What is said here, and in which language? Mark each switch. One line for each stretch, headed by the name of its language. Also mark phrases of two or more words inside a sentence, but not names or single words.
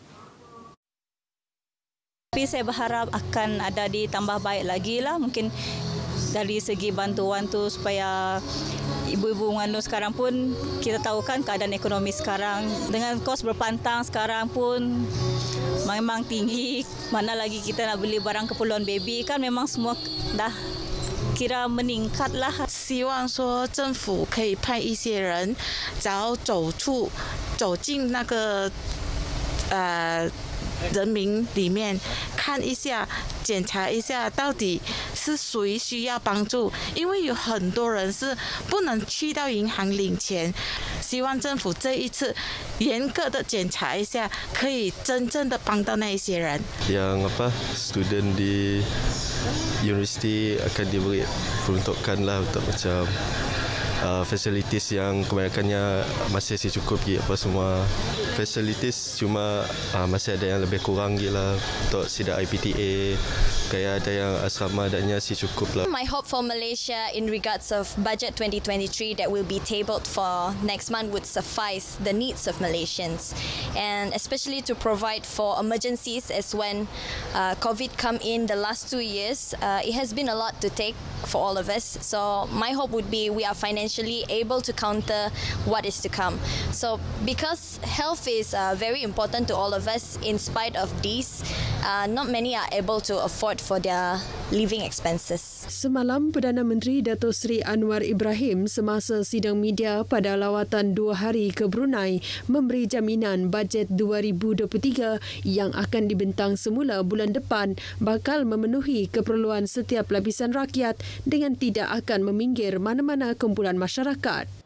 Malay: Tapi saya berharap akan ada ditambah baik lagi lah, mungkin dari segi bantuan tu supaya ibu-ibu mengandung sekarang pun kita tahu kan keadaan ekonomi sekarang dengan kos berpantang sekarang pun memang tinggi, mana lagi kita nak beli barang keperluan baby kan memang semua dah kira meningkat lah.
Chinese: 希望说政府可以派一些人只要走进那个人民里面看一下，检查一下到底是谁需要帮助，因为有很多人是不能去到银行领钱。希望政府这一次严格的检查一下，可以真正的帮到那一些人。
Malay: Yang student di universiti akan diberi peruntukan lah untuk macam facilities yang kebanyakannya masih cukup apa semua facilities, cuma masih ada yang lebih kurang gila untuk sidang IPTA, kayak ada yang asrama adanya cukup lah.
English: My hope for Malaysia in regards of budget 2023 that will be tabled for next month would suffice the needs of Malaysians, and especially to provide for emergencies as when COVID come in the last 2 years. It has been a lot to take for all of us, so my hope would be we are financially able to counter what is to come. So because health is very important to all of us, in spite of these, not many are able to afford for their living expenses.
Malay: Semalam, Perdana Menteri Datuk Seri Anwar Ibrahim semasa sidang media pada lawatan 2 hari ke Brunei memberi jaminan bajet 2023 yang akan dibentang semula bulan depan bakal memenuhi keperluan setiap lapisan rakyat dengan tidak akan meminggir mana-mana kumpulan masyarakat.